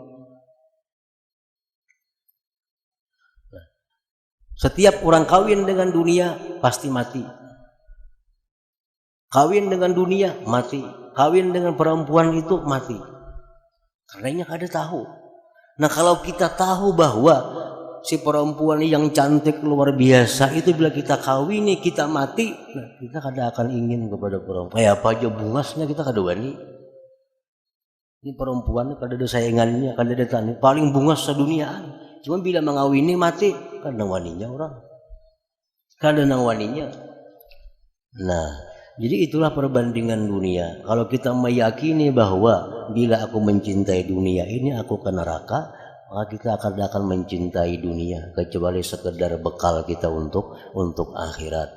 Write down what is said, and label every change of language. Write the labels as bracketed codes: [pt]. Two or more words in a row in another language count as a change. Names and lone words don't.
[bjn] Setiap orang kawin dengan dunia pasti mati. Kawin dengan dunia mati. Kawin dengan perempuan itu mati. Karenanya kada tahu. Nah, kalau kita tahu bahwa si perempuan yang cantik luar biasa itu bila kita kawini kita mati, nah kita kada akan ingin kepada perempuan. Kayak apa aja bungasnya kita kada wani. Ini perempuan kada ada saingannya, kada ada tanding. Paling bungas seduniaan. Cuma bila mengawini mati, kada waninya orang. Kada nang waninya. Nah, jadi itulah perbandingan dunia. Kalau kita meyakini bahwa bila aku mencintai dunia ini aku ke neraka, maka kita akan mencintai dunia kecuali sekedar bekal kita untuk akhirat.